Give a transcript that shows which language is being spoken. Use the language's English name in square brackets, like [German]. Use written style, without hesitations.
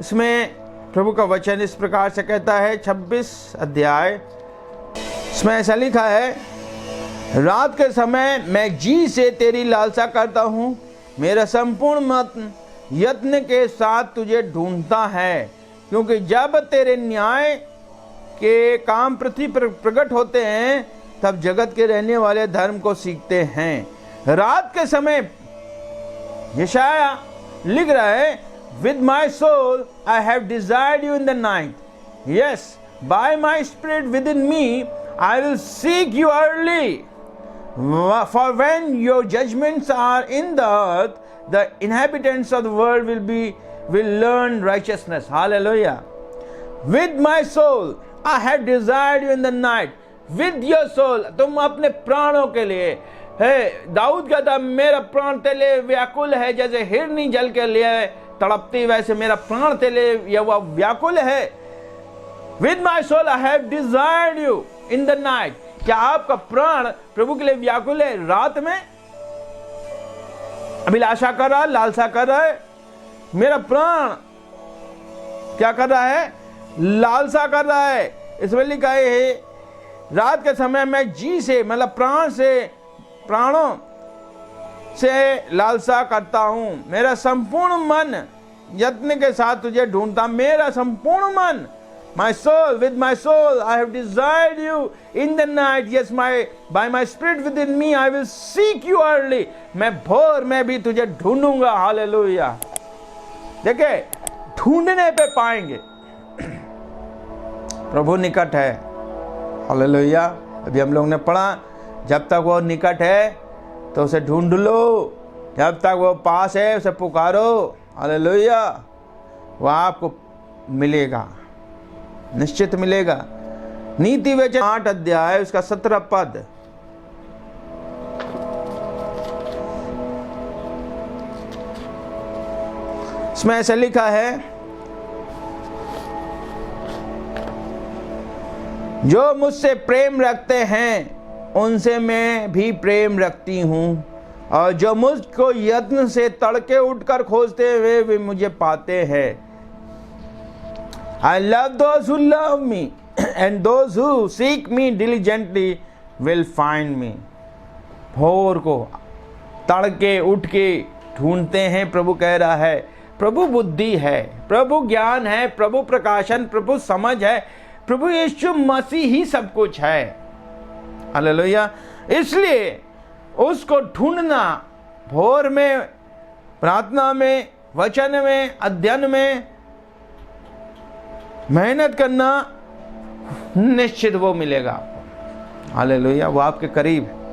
[Hindi] इसमें प्रभु का वचन इस प्रकार से कहता है, 26 अध्याय, इसमें ऐसा लिखा है, रात के समय मैं जी से तेरी लालसा करता हूँ, मेरा संपूर्ण मन यत्न के साथ तुझे ढूंढता है, क्योंकि जब तेरे न्याय के काम पृथ्वी पर प्रकट होते हैं तब जगत के रहने वाले धर्म को सीखते हैं। रात के समय यशाया लिख रहा है, [English] with my soul I have desired you in the night. Yes, by my spirit within me I will seek you early. For when your judgments are in the earth, the inhabitants of the world will learn righteousness. Hallelujah. With my soul I have desired you in the night. [Hindi] With your soul, तुम अपने प्राणों के लिए है। दाऊद कहता मेरा प्राण तेरे लिए व्याकुल है, जैसे हिरनी जल के लिए तड़पती वैसे मेरा प्राण तेरे लिए यहोवा व्याकुल है। [English] With my soul I have desired you in the night. [Hindi] क्या आपका प्राण प्रभु के लिए व्याकुल है रात में? अभिलाषा कर रहा है, लालसा कर रहा है। मेरा प्राण क्या कर रहा है? लालसा कर रहा है। इसमें लिखा है रात के समय मैं जी से मतलब प्राणों से लालसा करता हूं। मेरा संपूर्ण मन यत्न के साथ तुझे ढूंढता। [English] मेरा संपूर्ण मन, my soul, with my soul I have desired you in the night. Yes, by my spirit within me I will seek you early. [Hindi] मैं भोर में भी तुझे ढूंढूंगा। हालेलुया। देखे, ढूंढने पे पाएंगे। प्रभु निकट है। हालेलुया। अभी हम लोग ने पढ़ा, जब तक वो निकट है तो उसे ढूंढ लो, जब तक वो पास है उसे पुकारो। हालेलुया। वो आपको मिलेगा, निश्चित मिलेगा। नीति वचन 8 अध्याय उसका 17 पद। इसमें ऐसा लिखा है, जो मुझसे प्रेम रखते हैं उनसे मैं भी प्रेम रखती हूँ, और जो मुझको यत्न से तड़के उठकर खोजते हुए भी मुझे पाते हैं। [English] I love those who love me, and those who seek me diligently will find me. [Hindi] भोर को तड़के उठ के ढूंढते हैं, प्रभु कह रहा है। प्रभु बुद्धि है, प्रभु ज्ञान है, प्रभु प्रकाशन, प्रभु समझ है, प्रभु यीशु मसीह ही सब कुछ है। हालेलुया। इसलिए उसको ढूंढना, भोर में, प्रार्थना में, वचन में, अध्ययन में मेहनत करना, निश्चित वो मिलेगा। हालेलुया। वो आपके करीब।